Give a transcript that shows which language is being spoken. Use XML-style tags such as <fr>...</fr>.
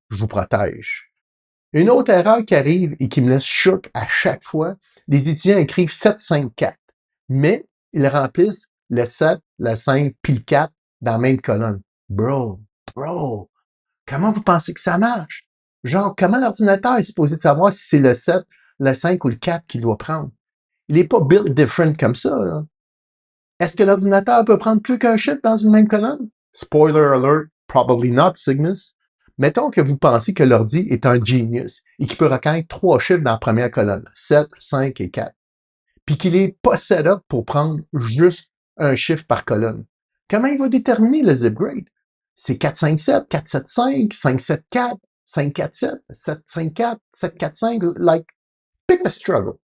<fr>Je vous protège. Une autre erreur qui arrive et qui me laisse choc à chaque fois, les étudiants écrivent 754, mais ils remplissent le 7, le 5 puis le 4 dans la même colonne. Bro, comment vous pensez que ça marche? Genre, comment l'ordinateur est supposé de savoir si c'est le 7, le 5 ou le 4 qu'il doit prendre? Il n'est pas built different comme ça, là. Est-ce que l'ordinateur peut prendre plus qu'un chiffre dans une même colonne?</fr> <en>Spoiler alert, probably not, Cygnus.</en> <fr>Mettons que vous pensez que l'ordi est un genius et qu'il peut reconnaître 3 chiffres dans la première colonne, 7, 5 et 4, puis qu'il est pas set up pour prendre juste un chiffre par colonne. Comment il va déterminer le ZipGrade? C'est 4-5-7, 4-7-5, 5-7-4, 5-4-7, 7-5-4, 7-4-5, like, pick a struggle.</fr>